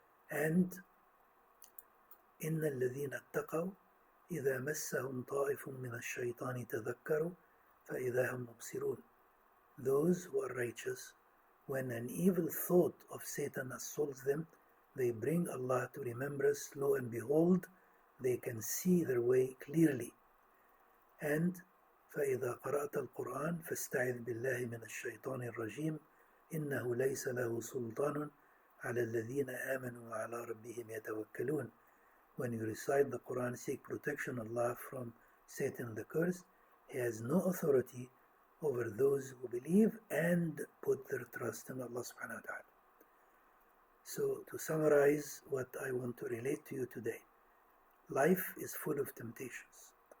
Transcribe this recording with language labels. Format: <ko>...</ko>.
<ar>And إِنَّ الَّذِينَ اتَّقَوْا إِذَا مَسَّهُمْ طَائِفٌ مِّنَ الشَّيْطَانِ تَذَكَّرُوا فَإِذَا هُمْ مُبْصِرُونَ.</ar> <en>Those who are righteous, when an evil thought of Satan assaults them, they bring Allah to remembrance. Lo and behold, they can see their way clearly.</en> <ar>And فإذا قرأت القرآن فاستعذ بالله من الشيطان الرجيم إنه ليس له سلطان على الذين آمنوا وعلى ربهم يتوكلون.</ar> <en>When you recite the Quran, seek protection of Allah from Satan the cursed. He has no authority over those who believe and put their trust in Allah subhanahu wa ta'ala. So to summarize what I want to relate to you today, life is full of temptations.</en>